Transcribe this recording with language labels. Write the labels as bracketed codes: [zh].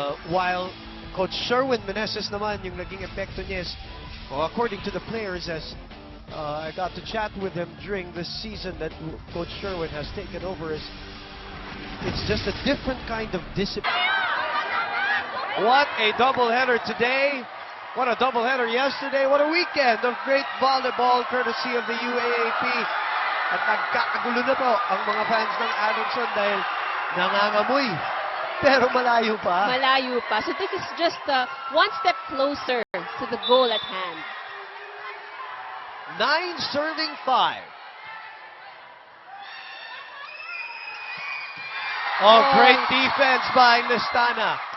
[en] While Coach Sherwin Meneses [tl] naman, yung naging epekto niya [en] is, according to the players, as I got to chat with them during this season that Coach Sherwin has taken over, is it's just a different kind of discipline. What a doubleheader today. What a doubleheader yesterday. What a weekend of great volleyball courtesy of the UAAP. [tl] At nagkakagulo na po ang mga fans ng Adamson dahil nangangamoy. Pero malayo pa. Malayo pa. [en] So this is just one step closer to the goal at hand. 9 serving 5. Oh, great defense by Listana.